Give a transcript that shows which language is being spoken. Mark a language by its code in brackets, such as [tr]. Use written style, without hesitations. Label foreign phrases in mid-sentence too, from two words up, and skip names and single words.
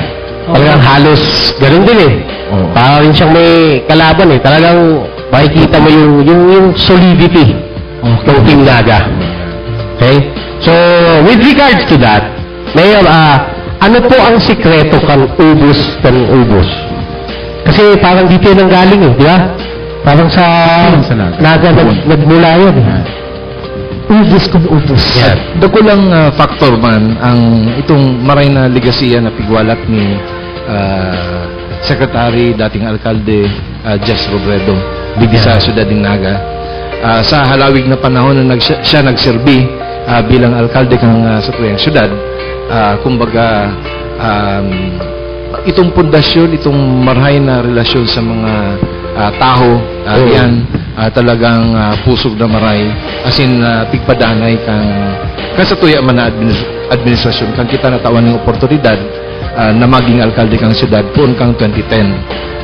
[tl] Talagang halos ganun din para rin siyang may kalaban talagang makikita mo yung solidity ng Team Naga. [en] Okay? So, with regards to that, [bik] Mayor, ano po ang sikreto kan ubos? [tl] Kasi parang dito nang galing di ba? Parang sa Naga nagmula yun. [bik] Ubos. Yeah. Dako lang factor man ang itong maray na legasiya na pigwalat ni Secretary, dating Alkalde Jess Robredo sa Syudad ng Naga. Sa halawig na panahon na siya nagserbi bilang alkalde kang sa tuyang syudad, kumbaga itong pundasyon, itong marhay na relasyon sa mga tao, yan talagang pusog na maray, [en] as in [bik] pigpadanay kang sa tuya man na administrasyon kang kita natawan ng oportunidad na maging alkalde kang syudad poon kang 2010.